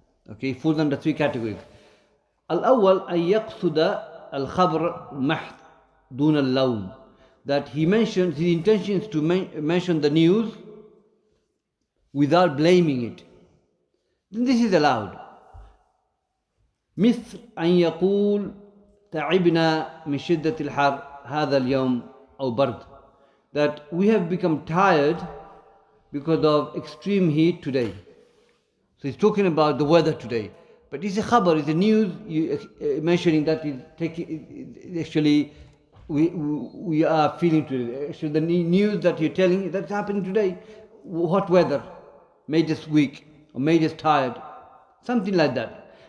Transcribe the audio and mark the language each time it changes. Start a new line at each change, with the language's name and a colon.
English: Okay, falls under three categories.
Arabic: Al-awwal an yaqsuda al-khabr mahd dun al-lawm.
English: That he mentions, his intention is to mention the news without blaming it. Then this is allowed.
Arabic: مثل أن يقول تعبنا من شدة الحر هذا اليوم أو برد.
English: That we have become tired because of extreme heat today. So he's talking about the weather today. But it's a khabar, it's a news mentioning that actually we are feeling today. Actually the news that you're telling, that's happening today. Hot weather made us weak or made us tired. Something like that.